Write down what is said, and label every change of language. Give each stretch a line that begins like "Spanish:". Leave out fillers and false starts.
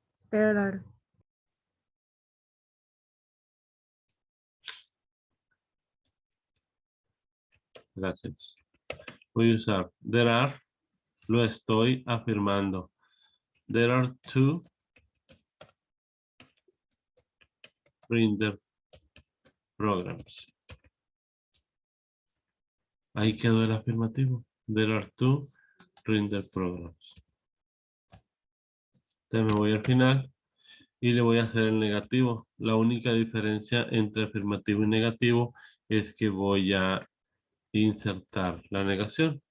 English: There are.
Spanish: Gracias. Voy a usar there are, lo estoy afirmando.
English: There are 2 render programs.
Spanish: Ahí quedó el afirmativo.
English: There are 2 render programs.
Spanish: Entonces me voy al final y le voy a hacer el negativo. La única diferencia entre afirmativo y negativo es que voy a insertar la negación.